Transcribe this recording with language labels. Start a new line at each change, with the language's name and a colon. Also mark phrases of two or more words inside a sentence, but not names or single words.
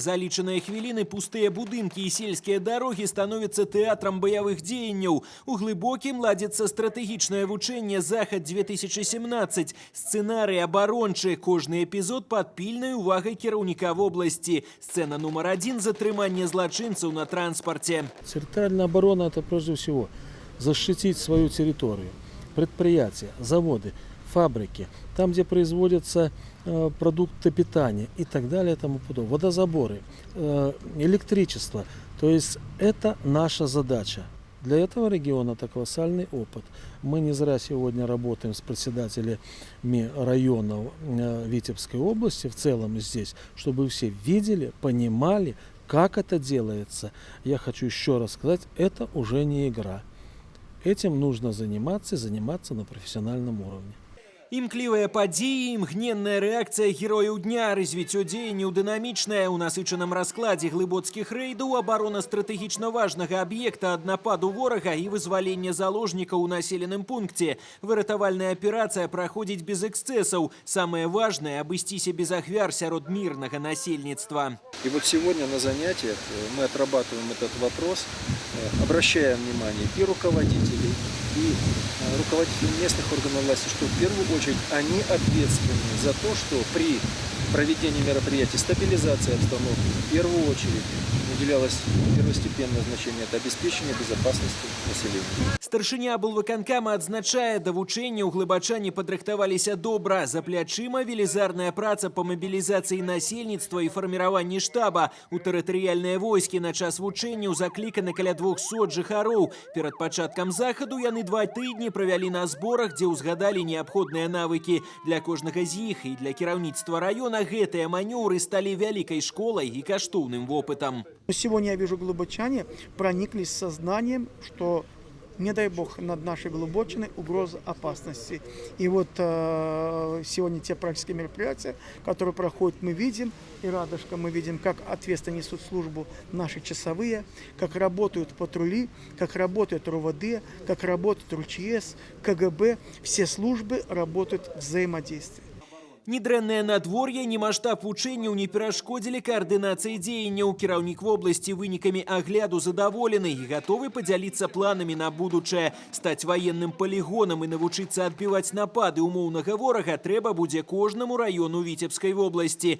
Belarusian: За лічаныя хвіліны пустыя будынкі і сельскія дарогі становяцца тэатрам баявых дзеянняў. У глыбокім ладзіцца стратэгічнае вучэнне «Захад-2017». Сцэнарый абарончы. Кожны эпізод пад пільнай увагай кіраўніка вобласці. Сцэна нумар 1 – затрыманне злачынцаў на транспарте.
Russian: Территориальная оборона – это прежде всего защитить свою территорию. Предприятия, заводы, фабрики, там, где производятся продукты питания и так далее, и тому подобное. Водозаборы, электричество. То есть это наша задача. Для этого региона это колоссальный опыт. Мы не зря сегодня работаем с председателями районов Витебской области, в целом здесь, чтобы все видели, понимали, как это делается. Я хочу еще раз сказать, это уже не игра. Этим нужно заниматься и заниматься на профессиональном уровне.
Belarusian: Імклівыя падзеі, імгненная рэакцыя герояў дня, развіццё дзеянняў дынамічнае. У насычаным раскладзе глыбоцкіх рэйдаў абарона стратэгічна важнага аб'екта ад нападу ворага і вызвалення заложнікаў у населеным пункце. Выратавальная аперацыя праходзіць без эксцэсаў. Самае важнае – абысціся без ахвяр сярод мирнага насельніцтва.
Russian: И вот сегодня на занятиях мы отрабатываем этот вопрос, обращая внимание и руководителей, и руководителей местных органов власти, что в первую очередь они ответственны за то, что при проведении мероприятий стабилизации обстановки в первую очередь уделялось первостепенное значение – это обеспечение безопасности населения.
Belarusian: Старшыня аблвыканкама адзначае, да вучэнняў глыбачане падрыхтаваліся добра. За плячыма велізарная праца па мабілізацыі насельніцтва і фарміраванні штаба. У тэрытарыяльныя войскі на час вучэнняў закліканы каля 200 жыхароў. Перад пачаткам захаду яны 2 тыдні правялі на зборах, дзе ўзгадалі неабходныя навыкі. Для кожнага з іх і для кіраўніцтва раёна гэтыя манёўры сталі вялікай школай і каштоўным вопытам.
Russian: Сегодня я вижу, глубочане прониклись сознанием, что, не дай бог, над нашей глубочиной угроза опасности. И вот сегодня те практические мероприятия, которые проходят, мы видим, и радужка, мы видим, как ответственно несут службу наши часовые, как работают патрули, как работают РОВД, как работают РУЧС, КГБ. Все службы работают взаимодействие.
Belarusian: Ні дрэннае надвор'е, ні маштаб вучэнняў не перашкодзілі каардынацыі дзеянняў. Кіраўнік вобласці вынікамі агляду задаволены і гатовы падзяліцца планамі на будучае. Стаць ваенным палігонам і навучыцца адбіваць напады умоўнага ворага трэба будзе кожнаму раёну Віцебскай вобласці.